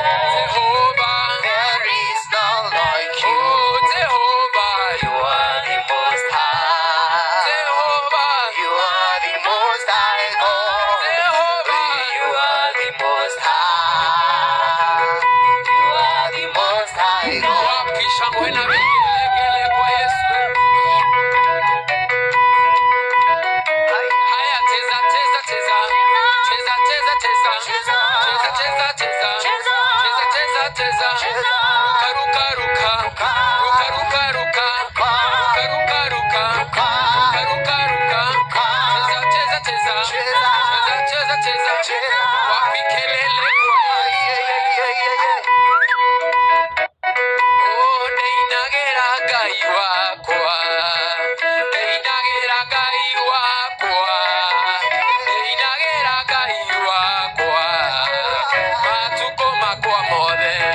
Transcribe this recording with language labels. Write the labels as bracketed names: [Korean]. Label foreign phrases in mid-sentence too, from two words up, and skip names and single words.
[English] Jehovah. There is none like you. Oh, Jehovah. You are the most high. Jehovah. You are the most high God. Jehovah. You are the most high. You are the most high God. [Swahili] Wapisha mwena vigelegele kwa Yesu. Haya cheza cheza cheza. Cheza cheza cheza. Cheza cheza cheza. Cheza cheza cheza. Ruka ruka ruka. Ruka ruka ruka. Ruka ruka ruka. Ruka ruka ruka. Cheza cheza cheza. Cheza cheza cheza. Wapi kelele kwa oh, [Kikuyu] neinagera Ngai wakwa. Neinagera Ngai wakwa. Neinagera Ngai wakwa. Matuko makwa mothe.